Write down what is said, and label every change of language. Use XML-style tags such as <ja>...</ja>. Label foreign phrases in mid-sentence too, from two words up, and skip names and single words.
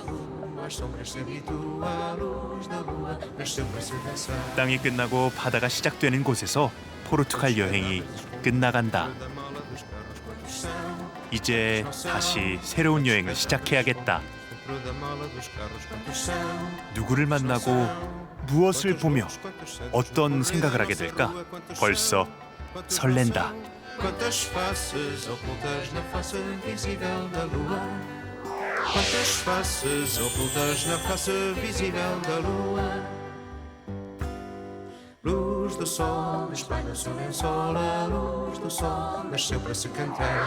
<ko>땅이 끝나고 바다가 시작되는 곳에서 포르투갈 여행이 끝나간다. 이제 다시 새로운 여행을 시작해야겠다. 누구를 만나고 무엇을 보며 어떤 생각을 하게 될까? 벌써 설렌다.</ko> <pt>Quantas faces ocultas na face visível da lua? Quantas faces ocultas na face visível da lua? Luz do sol, espalha-se o lençol, a luz do sol nasceu para se cantar.</pt>